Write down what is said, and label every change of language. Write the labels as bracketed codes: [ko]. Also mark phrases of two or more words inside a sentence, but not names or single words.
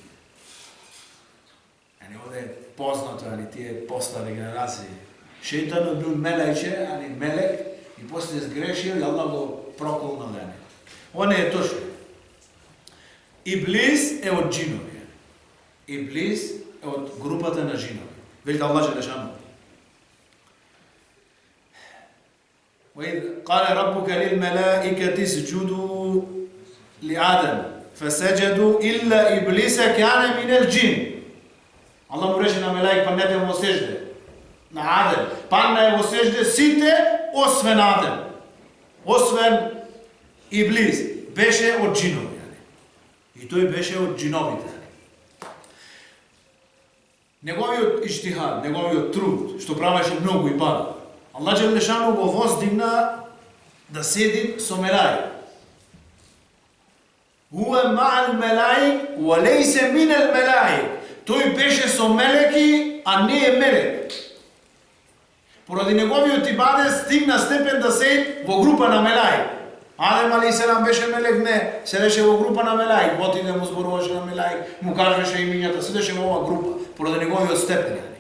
[mk] Оде е познато, тие постари генерации. Шејтанот бил мелајче, мелек, и после сгрешил и Аллах го прокол на лене. Ова не е точно. Иблис е од джинови. Иблис е од групата на джинови. Велите Аллах Желешану. [ar] وإذ قال ربك للملائكة اسجدوا لآدم فسجدوا إلا إبليس كان من الجن. [mk] الله му рече на мелаик паднете во сежде на Адем. Падна е во сежде сите освен Адем. Освен Иблис беше од джинови. И тој беше од джиновите. Неговиот иштихад, неговиот труд, што правеше многу и бада. Аллах Желешану го воздигна да седи со мелаик. [ar] هو مع الملائكة وليس من الملائكة. [mk] Тој беше со мелеки, а не е мелек. Поради неговиот ибадет стигна степен да седи во група на мелаик. Адем алейхиссалам беше мелек, не, седеше во група на мелаик, отиде му зборуваше на мелаик, му кажеше имињата, седеше во ова група, поради неговиот степен.